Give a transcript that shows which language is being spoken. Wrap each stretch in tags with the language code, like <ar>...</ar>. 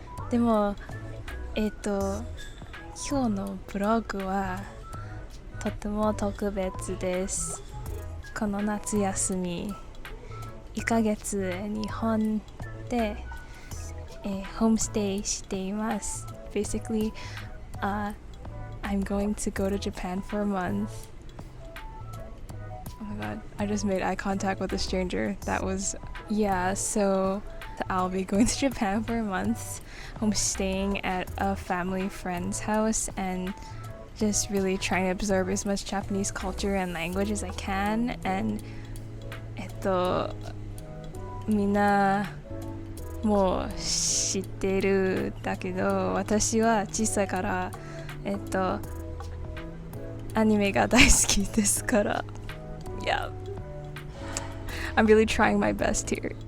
<ja>でも今日のブログはとても特別です。この夏休み1ヶ月日本で、ホームステイしています。</ja> <en>Basically, I'm going to go to Japan for a month. Oh my god, I just made eye contact with a stranger. That was, yeah, so I'll be going to Japan for a month, homestaying at a family friend's house and just really trying to absorb as much Japanese culture and language as I can.</en> <ja>And みんなもう知っているだけど私は小さいからアニメが大好きですから</ja> <en>Yeah, I'm really trying my best here.</en>